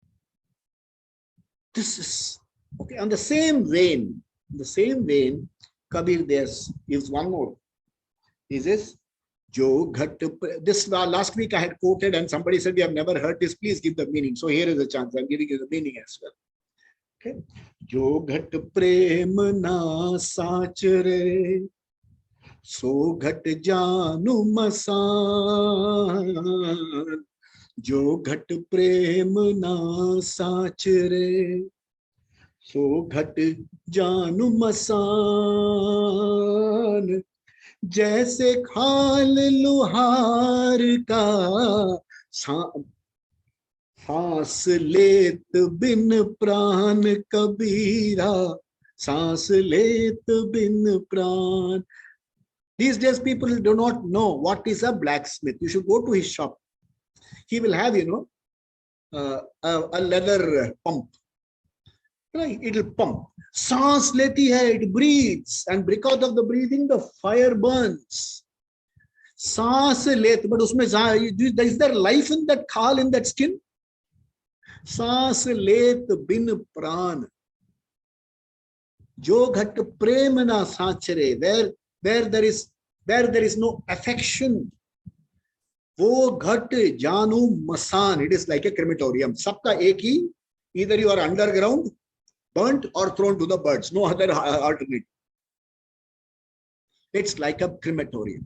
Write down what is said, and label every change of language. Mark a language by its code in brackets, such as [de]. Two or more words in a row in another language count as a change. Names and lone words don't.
[en] This is okay. On the same vein, Kabir gives one more. He says, [hi] जो घट. [en] This last week I had quoted and somebody said, we have never heard this. Please give the meaning. So here is a chance. I'm giving you the meaning as well. Okay. [hi] जो घट प्रेम न सचरे, सो घट जानु मसान. जो घट प्रेम न सचरे, सो घट जानु मसान. जैसे खाल लुहार का सांस लेत बिन प्राण कबीरा, सांस लेत बिन प्राण. [en] These days people do not know what is a blacksmith. You should go to his shop. He will have, a leather pump. Right? It will pump. [hi] सांस लेती है, [en] it breathes, and because of the breathing, the fire burns. [hi] सांस लेत, [en] but usme is there life in that khal, in that skin? [hi] सांस लेत बिन प्राण. जो घट प्रेम न सचरे, [en] where there is no affection. [hi] वो घट जानु मसान. [en] It is like a crematorium. [hi] सबका एक ही, [en] either you are underground, burnt or thrown to the birds. No other alternative. It's like a crematorium.